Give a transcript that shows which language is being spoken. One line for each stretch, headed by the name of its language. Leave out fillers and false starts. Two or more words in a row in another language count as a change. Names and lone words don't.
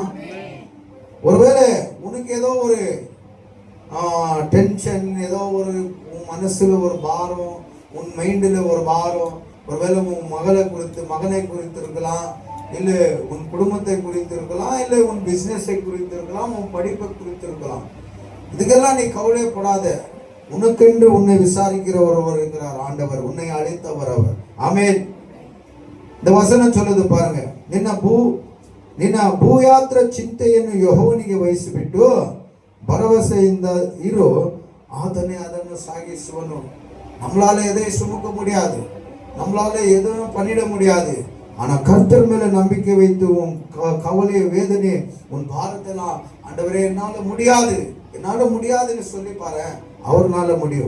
Tamil: ஒருவேளை உனக்கு ஏதோ ஒரு டென்ஷன், ஏதோ ஒரு மனசுல ஒரு பாரம், உன் மைண்டில் ஒரு பாரம், ஒருவேளை உன் மகனை குறித்து இருக்கலாம், இல்லை உன் குடும்பத்தை குறித்து இருக்கலாம், இல்லை உன் பிசினஸை குறித்து இருக்கலாம், உன் படிப்பை குறித்து இருக்கலாம். இதுக்கெல்லாம் நீ கவலைப்படாத. உனக்கென்று உன்னை விசாரிக்கிற ஒருவர் இருக்கிறார், ஆண்டவர், உன்னை அழைத்தவர் அவர். ஆமென். இந்த வசனம் சொல்லுது பாருங்க,
Kannada: ನಿನ್ನ ಭೂಯಾತ್ರ ಚಿಂತೆಯನ್ನು ಯೆಹೋವನಿಗೆ ವಹಿಸಿಬಿಟ್ಟು ಭರವಸೆಯಿಂದ ಇರು, ಆತನೇ ಅದನ್ನು சாகிಸುவನು.
Tamil: நம்மளால எதை சுமக்க முடியாது, நம்மளால எதுவும் பண்ணிட முடியாது. ஆனா கர்த்தர் மேல நம்பிக்கை வைத்து உன் கவலை, வேதனை, உன் பாரத்தெல்லாம் ஆண்டவரே என்னால முடியாதுன்னு சொல்லி பாரு, அவர்னால முடியும்.